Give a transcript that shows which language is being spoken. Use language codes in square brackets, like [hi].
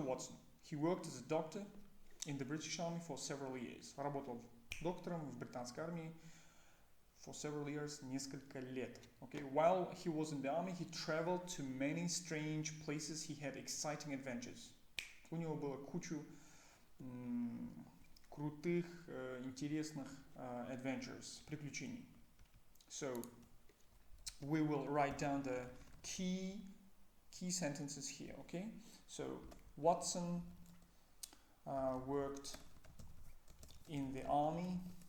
[en] Watson, he worked as a doctor in the British Army for several years. [ru] Работал доктором в британской армии [en] for several years, [ru] несколько лет. [en] Okay, while he was in the army, he traveled to many strange places. He had exciting adventures. [ru] У него было кучу крутых, интересных adventures, приключений. [en] So we will write down the key sentences here, okay? So Watson worked in the army.